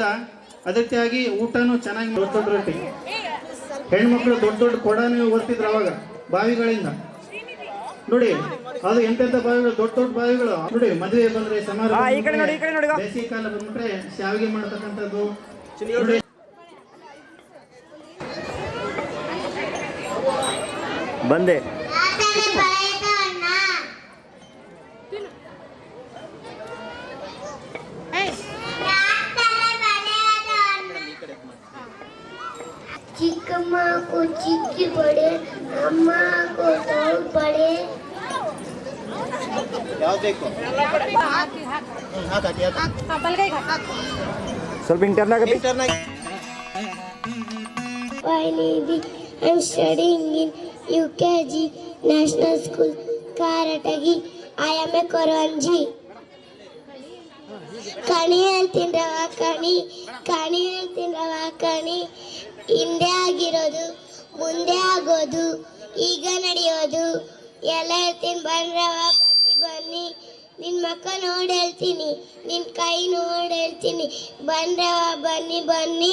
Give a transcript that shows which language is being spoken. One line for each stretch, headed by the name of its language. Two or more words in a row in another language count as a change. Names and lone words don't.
Kannada: ಅದೇ ರೀತಿಯಾಗಿ ಊಟನೂ ಚೆನ್ನಾಗಿ ದೊಡ್ಡ ದೊಡ್ಡ ರೊಟ್ಟಿ, ಹೆಣ್ಮಕ್ಳು ದೊಡ್ಡ ದೊಡ್ಡ ಕೊಡನೂ ಓದ್ತಿದ್ರು ಅವಾಗ ಬಾವಿಗಳಿಂದ ನೋಡಿ. ಅದು ಎಂತೆಂಥ ಬಾವಿಗಳು, ದೊಡ್ಡ ದೊಡ್ಡ ಬಾವಿಗಳು ನೋಡಿ. ಮದುವೆ ಬಂದ್ರೆ ಸಮಾರಂಭ, ಬೇಸಿಗೆ ಕಾಲ ಬಂದ್ಬಿಟ್ರೆ ಶಾವಿಗೆ ಮಾಡ್ತಕ್ಕಂಥದ್ದು ನೋಡಿ. ಬಂದೆ
Hindi: चिकम्मा को चिक्की पड़े, अम्मा को दौड़ पड़े।
Kannada: ಸ್ವಲ್ಪ
English: I'm studying in UKG National School, Karatagi. I am a Koranji.
Kannada: ಕಣಿ ಹೇಳ್ತೀನ್ರವ ಕಣಿ, ಕಣಿ ಹೇಳ್ತೀನ್ರವ ಕಣಿ. ಹಿಂದೆ ಆಗಿರೋದು ಮುಂದೆ ಆಗೋದು ಈಗ ನಡೆಯೋದು ಎಲ್ಲ ಹೇಳ್ತೀನಿ ಬನ್ರವ ಬನ್ನಿ ಬನ್ನಿ. ನಿನ್ನ ಮಕ್ಕ ನೋಡಿ ಹೇಳ್ತೀನಿ, ನಿನ್ನ ಕೈ ನೋಡಿ ಹೇಳ್ತೀನಿ, ಬನ್ರವ ಬನ್ನಿ ಬನ್ನಿ.